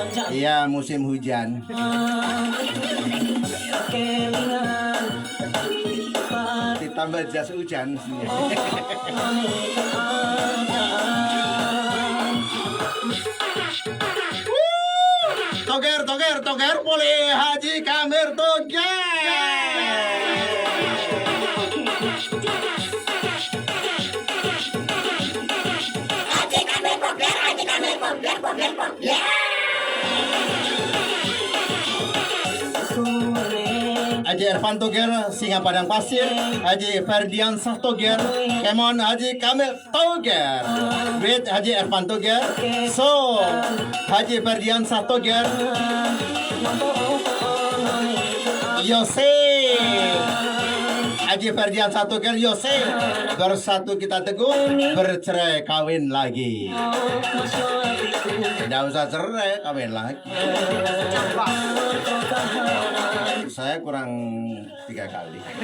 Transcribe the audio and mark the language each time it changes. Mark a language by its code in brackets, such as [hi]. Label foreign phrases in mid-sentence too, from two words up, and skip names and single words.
[id] Iya musim hujan. Ditambah jas hujan. Toger boleh Haji Kamir Toger. Haji Irfan Toger, Singa Padang Pasir. Haji Ferdian Sah Toger. Kemon Haji Kamil Toger. With Haji Irfan Toger. So, Haji Ferdian Sah Toger. Yose. Haji Ferdian Sah Toger Yose. Bersatu kita teguh, bercerai kawin lagi. Tidak usah cerai, kawin lagi. Saya kurang 3 kali.